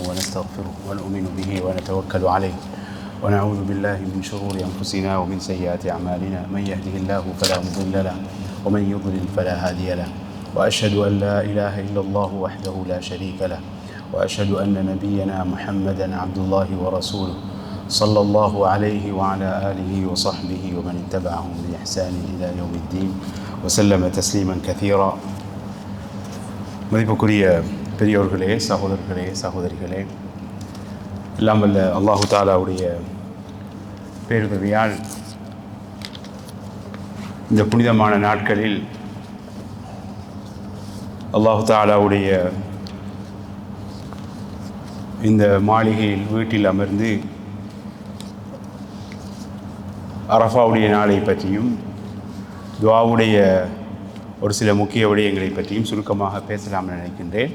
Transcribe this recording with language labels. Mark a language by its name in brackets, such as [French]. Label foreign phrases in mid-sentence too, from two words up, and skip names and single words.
[Arabic] ونستغفره ونؤمن به ونتوكل عليه ونعوذ بالله من شرور أنفسنا ومن سيئات أعمالنا من يهده الله فلا مضل له ومن يضلل فلا هادي له وأشهد أن لا إله إلا الله وحده لا شريك له وأشهد أن نبينا محمدا عبد الله ورسوله صلى الله عليه وعلى آله وصحبه ومن اتبعهم بإحسان إلى يوم الدين وسلم تسليما كثيرا. [Tamil] மதிப்புக்குரிய பெரியோர்களே, சகோதரர்களே, சகோதரிகளே, எல்லாம் வல்ல அல்லாஹு தாலாவுடைய பேருதவியால் இந்த புனிதமான நாட்களில் அல்லாஹு தாலாவுடைய இந்த மாளிகையில் வீட்டில் அமர்ந்து அரஃபாவுடைய நாளை பற்றியும் துஆவுடைய ஒரு சில முக்கிய விடயங்களை பற்றியும் சுருக்கமாக பேசலாம் நினைக்கின்றேன்.